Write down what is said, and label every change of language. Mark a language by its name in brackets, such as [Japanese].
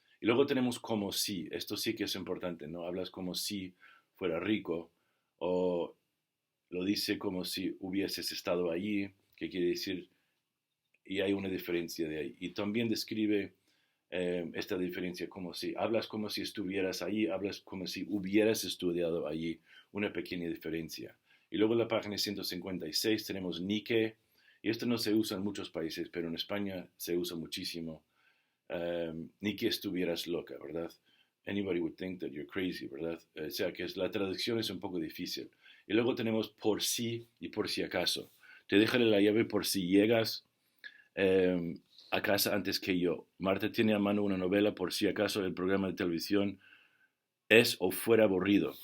[Spanish] Y luego tenemos como si, esto sí que es importante, ¿no? Hablas como si fuera rico, o lo dice como si hubieses estado allí, que quiere decir, y hay una diferencia de ahí. Y también describe esta diferencia como si, hablas como si estuvieras allí, hablas como si hubieras estudiado allí, una pequeña diferencia. Y luego en la página 156 tenemos ni que, y esto no se usa en muchos países, pero en España se usa muchísimo, ni que estuvieras loca, ¿verdad? [English] Anybody would think that you're crazy, ¿verdad? [Spanish] O sea que la traducción es un poco difícil. Y luego tenemos por si y por si acaso. Te dejaré la llave por si llegas eh, a casa antes que yo. Marta tiene a mano una novela por si acaso el programa de televisión es o fuera aburrido.